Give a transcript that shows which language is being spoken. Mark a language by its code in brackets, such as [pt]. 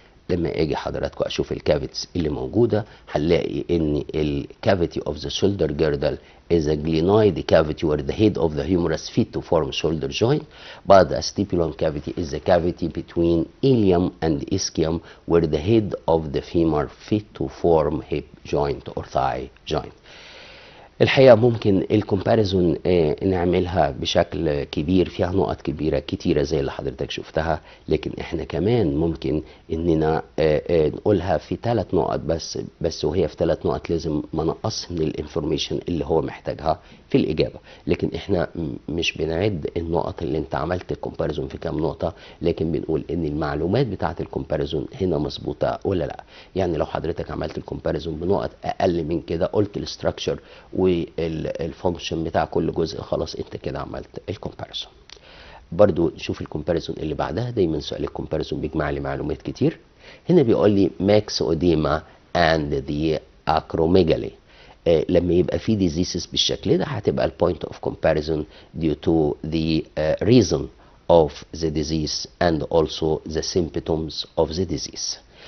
[ar] لما اجي حضراتكم اشوف الكافيتس اللي موجوده هنلاقي ان الكافيتي [en] of the shoulder girdle is a glenoid cavity where the head of the humerus fit to form shoulder joint, but the stipulum cavity is the cavity between ilium and ischium where the head of the femur fit to form hip joint or thigh joint. [ar] الحقيقة ممكن الكومباريزون نعملها بشكل كبير، فيها نقط كبيرة كتيرة زي اللي حضرتك شفتها، لكن احنا كمان ممكن اننا نقولها في 3 نقط بس وهي في 3 نقط لازم ما نقص من الانفورميشن اللي هو محتاجها في الإجابة. لكن احنا مش بنعد النقط اللي انت عملت الكومباريزون في كام نقطة، لكن بنقول ان المعلومات بتاعة الكومباريزون هنا مظبوطة ولا لا. يعني لو حضرتك عملت الكومباريزون بنقط اقل من كده، قلت الاستراكشر والفانكشن بتاع كل جزء، خلاص انت كده عملت الكومباريزون. برضو نشوف الكومباريزون اللي بعدها. دايما سؤال الكومباريزون بيجمع لي معلومات كتير. هنا بيقول لي [en] Myxoedema and the acromegaly. [ar] لما يبقى في ديزيسز بالشكل ده هتبقى البوينت اوف كومباريزون [en] due to the reason of the disease and also the symptoms of the disease.